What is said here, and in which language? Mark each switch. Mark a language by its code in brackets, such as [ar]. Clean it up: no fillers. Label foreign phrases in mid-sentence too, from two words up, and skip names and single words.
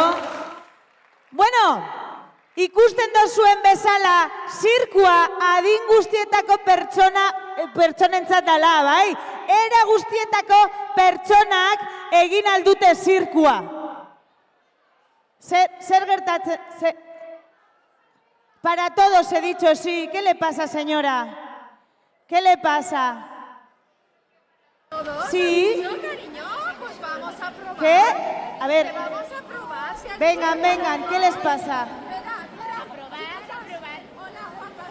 [eu] Bueno, ikusten dozuen bezala, zirkua adin guztietako pertsonentzat dala, bai? Era guztietako pertsonak egin aldute zirkua. Zer gertatzen... [es] Para todos he dicho sí. ¿Qué le pasa, señora? ¿Qué le pasa? ¿Todos? Sí. ¿No, cariño? Pues vamos a probar. ¿Qué? A ver. Que vamos a probar. Si aquí Vengan, tenemos- vengan. ¿Qué les pasa? Espera, a probar. Hola, guapas.